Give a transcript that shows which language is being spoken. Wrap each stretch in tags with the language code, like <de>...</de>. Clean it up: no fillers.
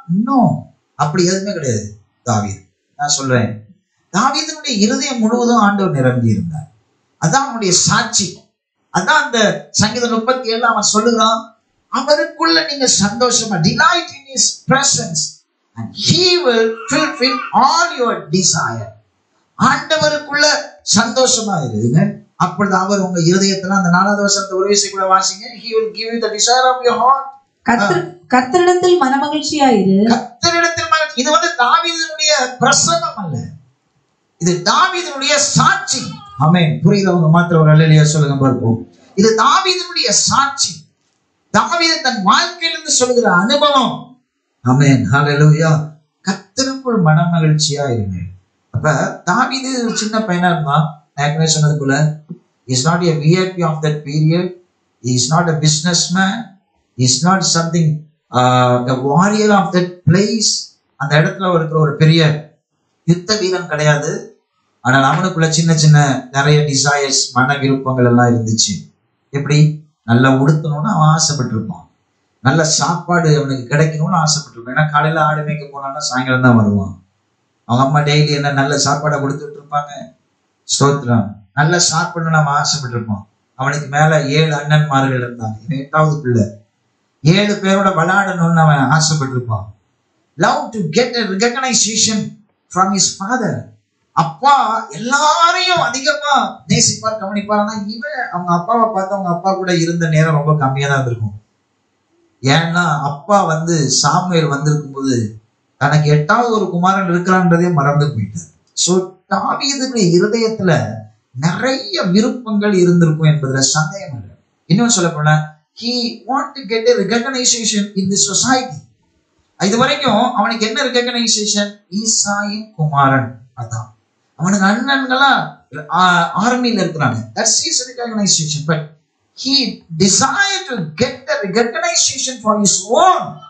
<ta>இன்னும் அப்படி எதுவுமே கிடையாது தாவீது. நான் சொல்றேன், தாவீதுடைய இருதயம் முழுவதும் ஆண்டவர் நிரம்பி இருந்தார். அதான் அவனுடைய சாட்சி. அதான் அந்த சங்கீதம் 37 அவன் சொல்லுகிறான், அவருக்குள்ள நீங்க சந்தோஷமா</ta> <en>delight in his presence and he will fulfill all your desire.</en> <ta>ஆண்டவருக்குள்ள சந்தோஷமா இருங்க. அப்பொழுது அவர் உங்க இருதயத்துல அந்த 4வது வசனத்தை ஒரு விஷயம் கூட வாசிங்க.</ta> <en>He will give you the desire of your heart.</en> <ta>கர்த்தரிடத்தில் மனமகிழ்ச்சியாயிரு. கர்த்தரிடத்தில் மகிழ்ச்சி. இது வந்து தாவீதுடைய பிரசங்கம் அல்ல, இது தாவீதுடைய சாட்சி. ஆமென். புரியுதவங்க மாத்திரம் ஒரு அல்லேலூயா சொல்லுங்க பார்ப்போம். இது தாவீதுடைய சாட்சி. தாவீது தன் வாழ்க்கையிலிருந்து சொல்லுகிற அனுபவம். ஆமென். ஹல்லேலூயா. கர்த்தருக்குள் மனமகிழ்ச்சியா இருங்க. அப்ப தாவீது ஒரு சின்ன பையனா இருந்தான். நான் சொன்னதுக்குள்ள</ta> <en>he is not a VIP of that period, he is not a businessman, he is not something a warrior of that place.</en> <ta>அந்த இடத்துல இருக்கிற ஒரு பெரிய யுத்த வீரன் கிடையாது. ஆனால் அவனுக்குள்ள சின்ன சின்ன நிறைய டிசைர்ஸ், மன விருப்பங்கள் எல்லாம் இருந்துச்சு. எப்படி? நல்லா உடுத்தணும்னு அவன் ஆசைப்பட்டு இருப்பான், நல்ல சாப்பாடு அவனுக்கு கிடைக்கணும்னு ஆசைப்பட்டிருப்பான். ஏன்னா காலையில ஆடு மேய்க்க போனான்னா சாயங்காலம் தான் வருவான். அவங்க அம்மா டெய்லி என்ன நல்ல சாப்பாடை கொடுத்துட்டு இருப்பாங்க. ஸ்தோத்திரம். நல்லா சாப்பிடணும்னு அவன் ஆசைப்பட்டு இருப்பான். அவனுக்கு மேல 7 அண்ணன்மார்கள் இருந்தாங்க. 8வது பிள்ளை. 7 பேரோட விளையாடணும்னு அவன் ஆசைப்பட்டு இருப்பான்.</ta> <en>Love to get a recognition from his father.</en> <ta>அப்பா எல்லாரையும் அதிகமா நேசிப்பார், கவனிப்பார். ஆனா இவன் அவங்க அப்பாவை பார்த்து அவங்க அப்பா கூட இருந்த நேரம் ரொம்ப கம்மியா தான் இருந்திருக்கும். ஏன்னா அப்பா வந்து சாமுவேல் வந்திருக்கும் போது தனக்கு 8வது ஒரு குமாரன் இருக்கிறான்றதே மறந்து போயிட்டார். சோ தாவீதுடைய இருதயத்துல நிறைய விருப்பங்கள் இருந்திருக்கும் என்பதுல சந்தேகம் இல்லை. இன்னும் சொல்ல போனா</ta> <en>he want to get a recognition in the society.</en> <ta>இது வரைக்கும் அவனுக்கு என்ன recognition? ஈசாயின் குமாரன். அதான் அவனுக்கு அண்ணன்களா ஆர்மியில இருக்கிறாங்க.</ta> <en>That's his recognition. But he desired to get the recognition for his own.</en>